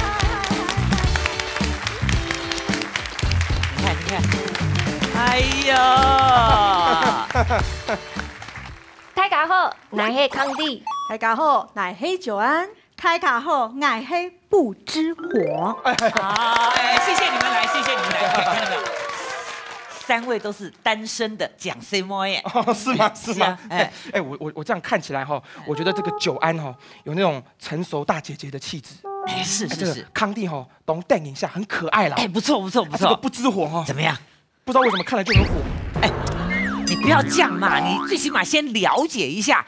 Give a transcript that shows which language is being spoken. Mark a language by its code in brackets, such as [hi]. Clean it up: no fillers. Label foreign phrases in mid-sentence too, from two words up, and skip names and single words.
[zh] 你看，哎呀！大家好，我係康帝。大家好，我係久安。大家好，我係不知火。哎，謝謝你們來，謝謝你們來。看到沒有？3位都是單身的講 C 模耶。哦，是嗎？是嗎？哎，我這樣看起來哈，我覺得這個久安哈有那種成熟大姐姐的氣質。哎，是。康帝哈懂電影下很可愛啦。哎，不錯。這個不知火哈，怎麼樣？不知道為什麼看了就很火。哎，你不要這樣嘛，你最起碼先了解一下。